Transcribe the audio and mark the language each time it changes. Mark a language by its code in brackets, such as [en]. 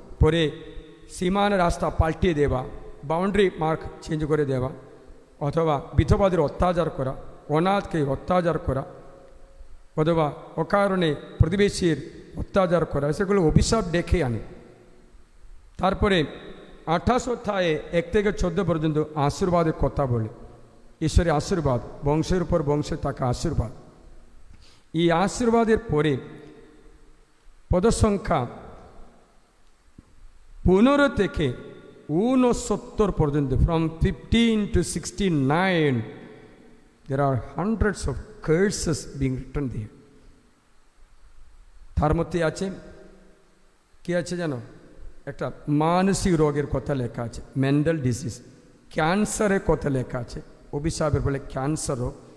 [bn] পরে সীমানা রাস্তা পাল্টিয়ে দেওয়া, বাউন্ডারি মার্ক চেঞ্জ করে দেওয়া, অথবা বিধবাদের অত্যাচার করা, অনাথকে অত্যাচার করা, অথবা অকারণে প্রতিবেশীর অত্যাচার করা, সেগুলো অভিশাপ ডেকে আনে। তারপরে 28 অধ্যায়ে 1 থেকে 14 পর্যন্ত আশীর্বাদের কথা বলে। ঈশ্বরের আশীর্বাদ, বংশের উপর বংশে থাকা আশীর্বাদ। এই আশীর্বাদের পরে পদসংখ্যা 15 থেকে 69 পর্যন্ত, [en] from 15 to 69, there are hundreds of curses being written there. [bn] তার মধ্যে আছে কি আছে জানো? একটা মানসিক রোগের কথা লেখা আছে, মেন্টাল ডিজিজ, ক্যান্সারের কথা লেখা আছে, অভিশাপের বলে ক্যান্সার রোগ।